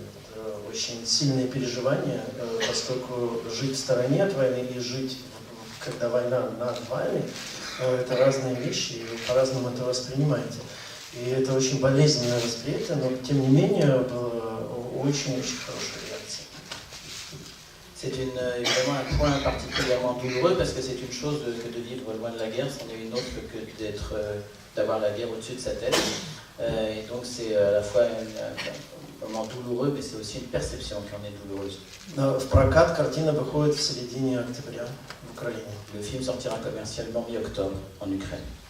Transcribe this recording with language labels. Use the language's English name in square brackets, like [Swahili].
[Russian] Это очень сильные переживания, поскольку жить в стороне от войны и жить, когда война над вами, это разные вещи, и вы по-разному это воспринимаете. И это очень болезненное восприятие, но тем не менее было очень-очень хорошая реакция. [French] C'est évidemment un point particulièrement douloureux parce que c'est une chose que de vivre loin de la guerre, c'en est une autre que d'avoir la guerre au-dessus de sa tête. Et donc c'est à la fois un moment douloureux, mais c'est aussi une perception qui en est douloureuse. [Russian] В прокат картина выходит в середине октября в Украине. [French] Le film sortira commercialement mi-octobre en Ukraine.